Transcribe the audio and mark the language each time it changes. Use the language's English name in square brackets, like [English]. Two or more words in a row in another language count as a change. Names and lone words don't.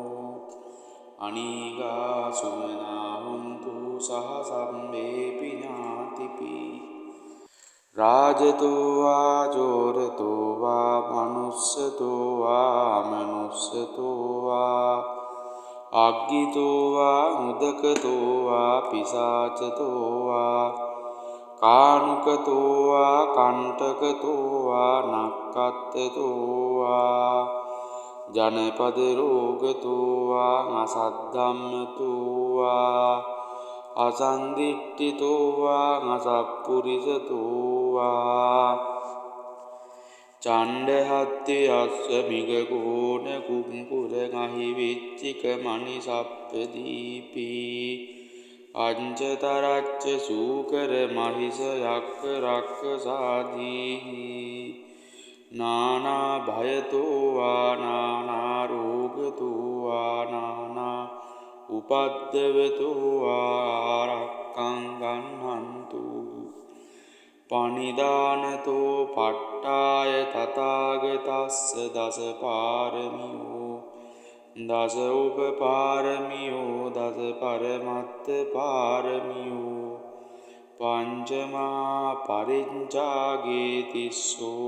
[Pali] अनीगा सुमना हुन्तु सह सम्मेऽपि ज्ञातिभिः राजतो वा चोरतो वा मनुष्यतो वा अमनुष्यतो वा अज्ञितो वा मुदकतो वा पिशाचतो वा कानुकतो वा कण्टकतो वा नक्कत्ततो वा जनपदरोगतो वा असद्धम्मतो वा असन्दिट्ठितो वा असत्पुरुषतो वा චණ්ඩහත්ති අස්සමිගකෝන කුම්පුරගහි විච්චික මනිසප්පදීපී අංචතරච්ච සූකර මහිස යක්ක රක්ක සාදීහි නානා භයතෝවා නානා රෝගතෝවා නානා උපද්දවතෝවා සක්කං ගන්නන්තු පනිදානතෝ පට්ඨාය තථාගතස්ස දස පාරමියෝ දස උපපාරමියෝ දස පරමත්ත පාරමියෝ පංචමා පරිඤ්ජාගේ තිස්සෝ